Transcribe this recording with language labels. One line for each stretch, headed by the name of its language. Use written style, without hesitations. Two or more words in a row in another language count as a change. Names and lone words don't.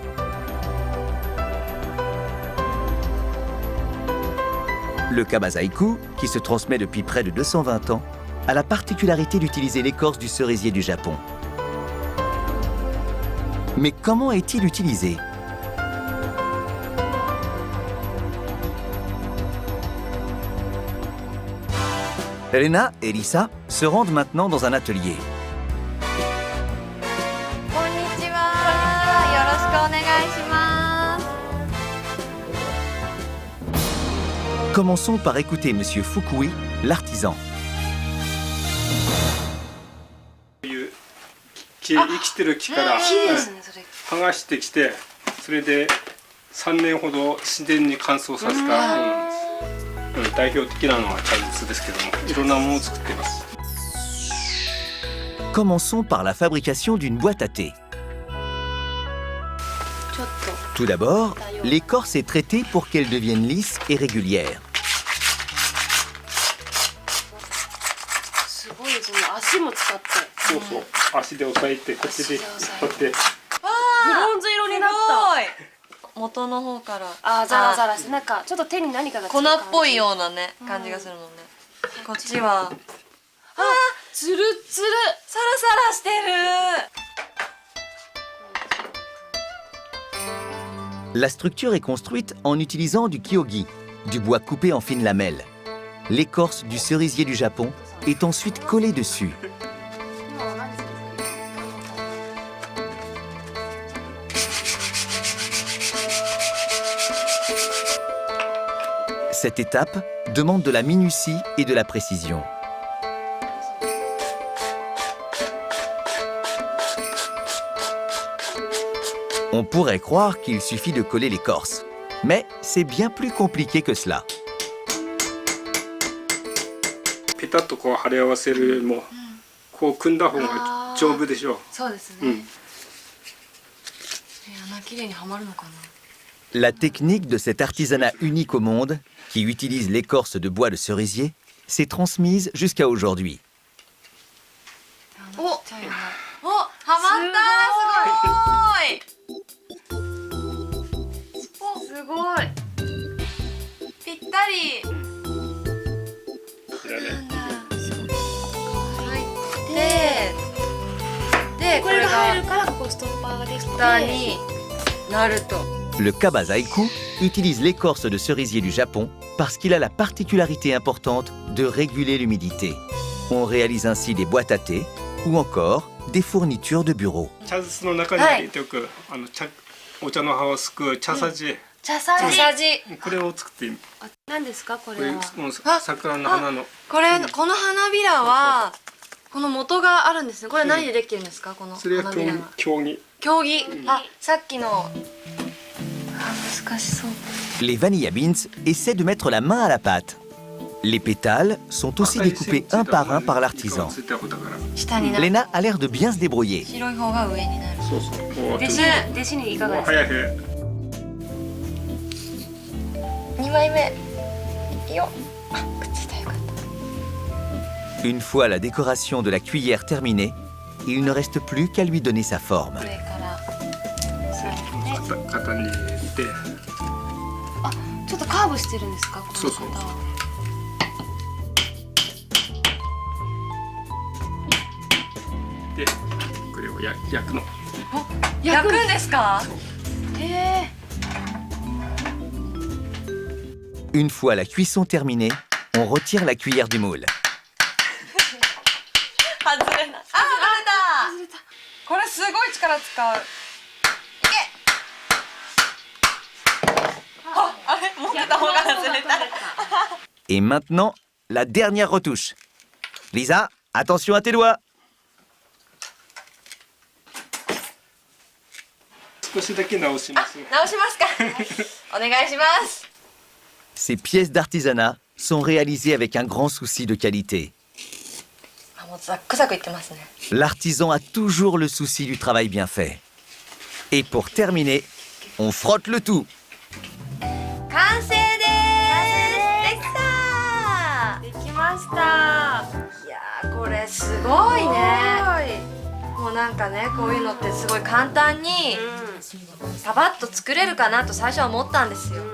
French: Le Kabazaiku, qui se transmet depuis près de 220 ans, a la particularité d'utiliser l'écorce du cerisier du Japon. Mais comment est-il utilisé? Elena et Lisa se rendent maintenant dans un atelier.
Japanese: こんにちは。よろしくお願いします。
French: Commençons par écouter Monsieur Fukui, l'artisan.
Japanese: 生きてる木から木ですねそれ。剥がしてきて、それで3年ほど自然に乾燥させたものなんです。代表的なのは茶筒ですけども、いろんなものを作っています。
French: Commençons par la fabrication d'une boîte à thé.
Japanese: ちょっと
French: Tout d'abord, l'écorce est traitée pour qu'elle devienne lisse et régulière.
Japanese: すごいですね。足も使って。そうそう、足で押さえて、こっちで引っ張って。ブロンズ色になった。元の方からあーザラザラしてなんかちょっと手に何かがつく粉っ感じぽいようなね感じがするもんね。こっちはつるつる。サラサラしてる。
French: La structure est construite en utilisant du kyogi, du bois coupé en fines lamelles. L'écorce du cerisier du Japon est ensuite collée dessus. Cette étape demande de la minutie et de la précision. On pourrait croire qu'il suffit de coller l'écorce, mais c'est bien plus compliqué que cela.
Japanese: ペタッとこう貼り合わせるよりも、こう組んだ方が丈夫でしょう。そうですね。うん。穴きれいにはまるのかな。
French: La technique de cet artisanat unique au monde, qui utilise l'écorce de bois de cerisier, s'est transmise jusqu'à aujourd'hui.
Japanese: お、はまったー。すごい。ぴったり。なんだ。入って、これが入るからここストッパーができて。蓋になると。
French: Le kabazaiku utilise l'écorce de cerisier du Japon parce qu'il a la particularité importante de réguler l'humidité. On réalise ainsi des boîtes à thé ou encore des fournitures de bureau.
Japanese: 茶筒の中に入れておく、お茶の葉をすくう茶さじ。茶さじ。これを作って今。何ですかここれれは。もう桜の花の。この花びらはこの元があるんですね。これ何でできてるんですかこのそれは花びらは。競技。競技。あ、さっきの。難しそう。
French: Les vanilla beans essaient de mettre la main à la pâte. Les pétales sont aussi découpés un par un par l'artisan.
Japanese: 下になる。
French: Lena a l'air de bien se débrouiller.
Japanese: 白い方が上になる。そうそう。弟子にいかがですか。早い。 2枚目。よっ。あ、くっついたよかっ
French: Une fois la décoration de la cuillère terminée, il ne reste plus qu'à lui donner sa forme.
Japanese: た。上から。型に入れて。ちょっとカーブしてるんですかこのそうそう。方は。で、これを焼くの。焼くんですか。
French: Une fois la cuisson terminée, on retire la cuillère du moule.
Japanese: 外れない。あ、外れた。これすごい力使う。いけ。あれ、持ってた方が外れた。
French: Et maintenant, la dernière retouche. Lisa, attention à tes doigts.
Japanese: 少しだけ直します。直しますか。お願いします。
French: Ces pièces d'artisanat sont réalisées avec un grand souci de qualité.
Japanese: あ、もうザックザクいってますね。
French: L'artisan a toujours le souci du travail bien fait. Et pour terminer, on frotte le tout.
Japanese: 完成です。できた。できました。いやー、これすごいね。もうなんかね、こういうのってすごい簡単にパパッと作れるかなと最初は思ったんですよ。